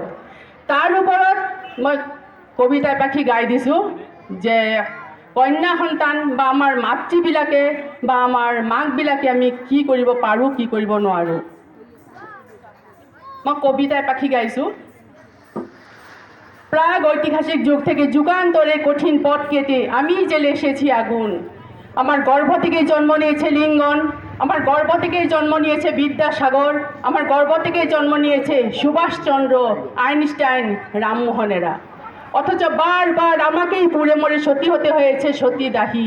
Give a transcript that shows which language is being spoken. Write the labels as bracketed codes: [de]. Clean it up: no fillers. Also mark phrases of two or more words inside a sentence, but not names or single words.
[as] তাৰ ওপৰত মই কবিতা এপাখি গাই দিছোঁ যে কন্যা সন্তান বা আমাৰ মাতৃবিলাকে বা আমাৰ মাকবিলাকে আমি কি কৰিব পাৰোঁ, কি কৰিব নোৱাৰোঁ। মই কবিতা এপাখি গাইছোঁ। [bn] প্রাগ ঐতিহাসিক যুগ থেকে যুগান্তরে কঠিন পথ কেটে আমি জেলে এসেছি আগুন। আমার গর্ভ থেকেই জন্ম নিয়েছে লিঙ্গন, আমার গর্ভ থেকেই জন্ম নিয়েছে বিদ্যাসাগর, আমার গর্ভ থেকেই জন্ম নিয়েছে সুভাষচন্দ্র, আইনস্টাইন, রামমোহনেরা। অথচ বারবার আমাকেই পুড়ে মরে সতী হতে হয়েছে সতীদাহী।